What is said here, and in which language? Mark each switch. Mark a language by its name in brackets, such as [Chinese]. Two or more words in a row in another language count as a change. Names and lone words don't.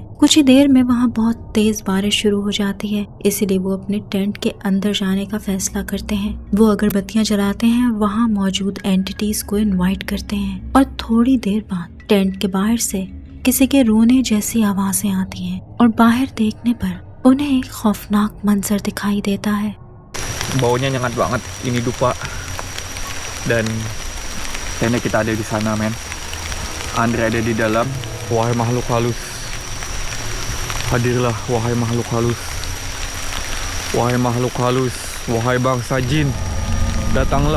[Hindi] कुछ ही देर में वहाँ बहुत तेज़ बारिश शुरू हो जाती है, इसीलिए वो अपने टेंट के अंदर जाने का फैसला करते हैं। वो अगरबत्तियाँ जलाते हैं, वहाँ मौजूद एंटिटीज़ को इन्वाइट करते हैं और थोड़ी देर बाद टेंट के बाहर से किसी के रोने जैसी आवाज़ें आती हैं और बाहर देखने पर उन्हें एक खौफनाक मंजर दिखाई देता है। [Indonesian] Baunya nyengat banget ini dupa. Dan kayaknya kita ada di sana, men. Andre ada di dalam. Wahai makhluk halus, hadirlah wahai makhluk halus. Wahai makhluk halus, wahai bangsa jin, datanglah.